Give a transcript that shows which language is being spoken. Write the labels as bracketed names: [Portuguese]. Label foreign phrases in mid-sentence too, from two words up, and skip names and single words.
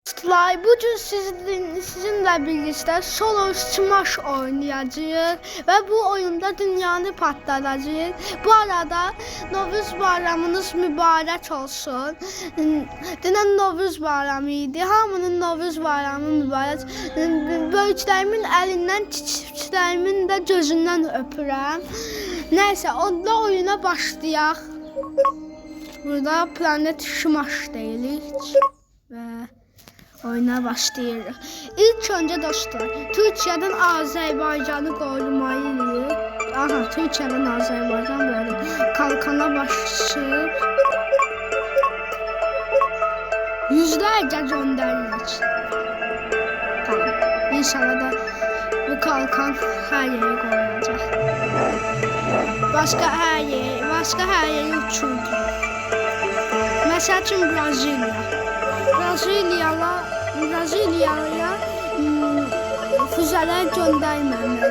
[Turkish] Dostlar, bugün sizinle birlikte Solo Smash oynayacağız ve bu oyunda dünyanı patlatacağız. Bu arada Novruz bayramınız mübarek olsun. [Azerbaijani] Dünən Novruz bayramıydı. Hamının Novruz bayramı mübarek. Böyüklərimin əlindən, kiçiklərimin də gözündən öpürəm. Neyse, onda oyuna başlayaq. Burada Planet Smash deyilik ve oyuna başlayırıq. İlk önce dostlar, Türkiyədən Azərbaycanı qorumalıyıq. Aha, Türkiyədən Azərbaycan böyle kalkana başlayıb yüzlərcə göndəririk. Tamam. [Turkish] İnşallah da bu kalkan her yere koyulacak. Başka her yere uçurdu. Mesela için Brezilya'ya füzeler göndermemeliyiz.